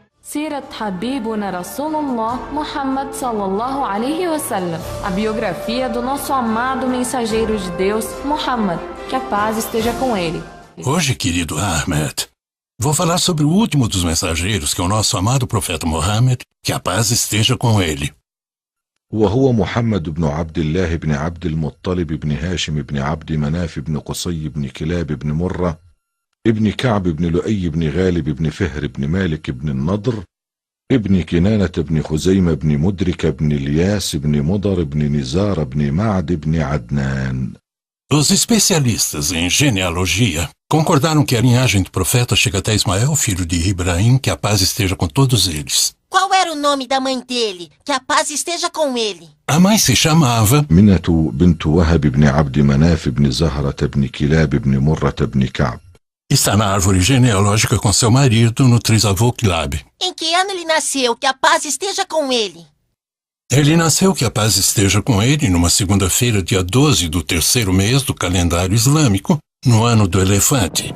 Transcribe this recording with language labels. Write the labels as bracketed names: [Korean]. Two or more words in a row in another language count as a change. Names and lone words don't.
[Arabic] سيرة حبيبنا رسول الله محمد صلى الله عليه وسلم. [Portuguese] A biografia do nosso amado mensageiro de Deus, Muhammad, que a paz esteja com ele. Hoje, querido Ahmed, vou falar sobre o último dos mensageiros, que é o nosso amado profeta Muhammad, que a paz esteja com ele. [Arabic] وهو محمد بن عبد الله بن عبد المطلب بن هاشم بن عبد مناف بن قصي بن كلاب بن مرة ابن كعب بن لؤي بن غالب بن فهر بن مالك بن النضر ابن كنانة بن خزيمة بن مدرك بن الياس بن مضر بن نزار بن معد بن عدنان. [Portuguese] Os especialistas em genealogia concordaram que a linhagem do profeta chega até Ismael, filho de Ibrahim, que a paz esteja com todos eles. Qual era o nome da mãe dele? Que a paz esteja com ele. A mãe se chamava [Arabic] منة بنت وهب بن عبد مناف بن زهرة بن كلاب بن مرة بن كعب. [Portuguese] Está na árvore genealógica com seu marido, no trisavô Kilab. Em que ano ele nasceu? Que a paz esteja com ele. Ele nasceu, que a paz esteja com ele, numa segunda-feira, dia 12 do terceiro mês do calendário islâmico, no ano do elefante.